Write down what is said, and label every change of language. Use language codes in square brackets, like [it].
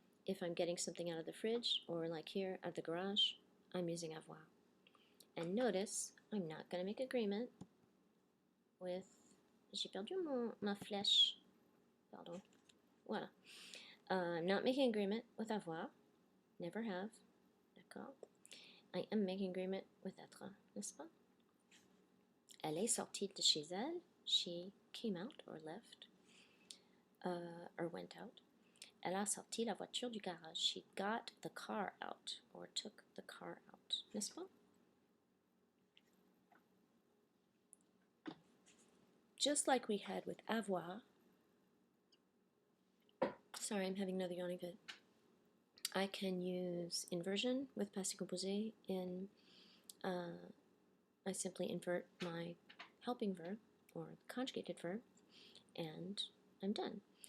[en] If I'm getting something out of the fridge, or like here, at the garage, I'm using avoir. And notice, I'm not going to make agreement with... [fr] J'ai perdu ma flèche. Pardon. Voilà. [en] I'm not making agreement with avoir. Never have. D'accord. I am making agreement with être, [fr] n'est-ce pas? Elle est sortie de chez elle. [en] She came out or left. Or went out. [fr] Elle a sorti la voiture du garage. [en] She got the car out or took the car out, n'est-ce pas? Just like we had with avoir. Sorry, I'm having another yawning fit. I can use inversion with passé composé in I simply invert my helping verb or conjugated verb and I'm done.